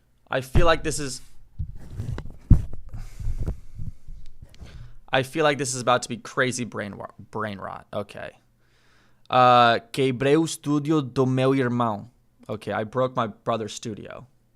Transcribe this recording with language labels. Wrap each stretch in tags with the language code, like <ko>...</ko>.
<en>I feel like this is about to be crazy brain rot. Okay.</en> <pt>Quebrei o estúdio do meu irmão.</pt> <en>Okay, I broke my brother's studio.</en>